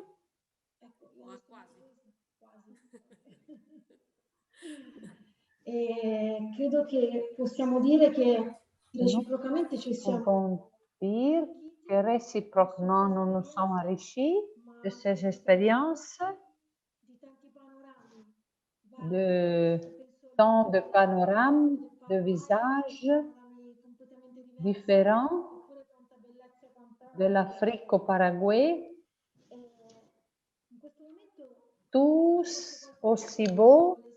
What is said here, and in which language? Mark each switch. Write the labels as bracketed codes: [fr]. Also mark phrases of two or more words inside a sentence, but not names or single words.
[it] E credo che possiamo dire che reciprocamente ci [fr] Nous [it] siamo [fr] pouvons dire que réciproquement nous nous sommes enrichis de ces expériences, de tant de panorames, de visages différents, de l'Afrique au Paraguay, tous aussi beaux.